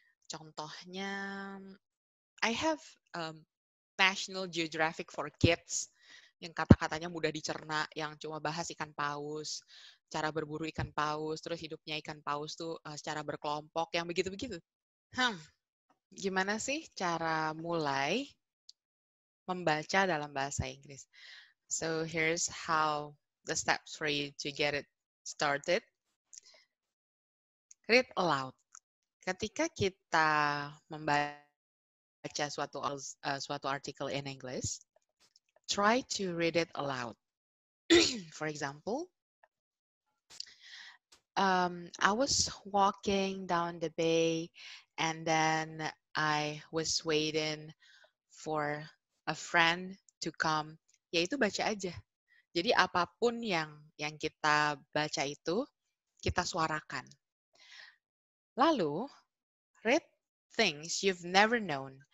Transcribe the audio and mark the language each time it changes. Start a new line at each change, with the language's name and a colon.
Indonesian: Contohnya,
English: I have
Indonesian: National Geographic for Kids, yang kata-katanya mudah dicerna, yang cuma bahas ikan paus, cara berburu ikan paus, terus hidupnya ikan paus tuh secara berkelompok, yang begitu-begitu. Gimana sih cara mulai membaca dalam bahasa Inggris?
English: So here's how the steps for you to get it started. Read aloud.
Indonesian: Ketika kita membaca suatu
English: article in English, try to read it aloud. For example, I was walking down the bay and then I was waiting for a friend to come.
Indonesian: Yaitu baca aja. Jadi apapun yang kita baca itu, kita suarakan.
English: Lalu, read things you've never known.